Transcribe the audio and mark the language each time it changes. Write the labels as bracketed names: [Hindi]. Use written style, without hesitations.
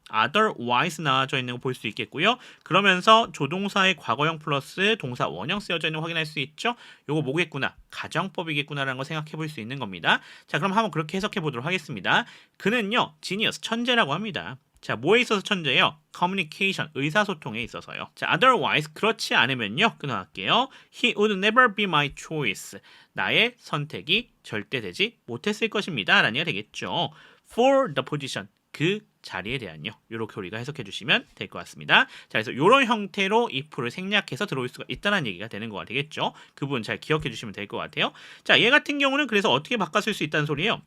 [Korean] otherwise 나와져 있는 거 볼 수 있겠고요. 그러면서 조동사의 과거형 플러스 동사 원형 쓰여져 있는 거 확인할 수 있죠. 요거 뭐겠구나? 가정법이겠구나라는 거 생각해 볼 수 있는 겁니다. 자, 그럼 한번 그렇게 해석해 보도록 하겠습니다. 그는요, 지니어스, 천재라고 합니다. 자, 뭐에 있어서 천재예요? communication, 의사소통에 있어서요. 자, otherwise, 그렇지 않으면요, 끊어갈게요. [English] He would never be my choice. [Korean] 나의 선택이 절대 되지 못했을 것입니다. 라는 얘기가 되겠죠. [English] For the position, [Korean] 그 자리에 대한요. 이렇게 우리가 해석해 주시면 될 것 같습니다. 자, 그래서 이런 형태로 if를 생략해서 들어올 수가 있다는 얘기가 되는 거가 되겠죠. 그 부분 잘 기억해 주시면 될 것 같아요. 자, 얘 같은 경우는 그래서 어떻게 바꿔 쓸 수 있다는 소리예요.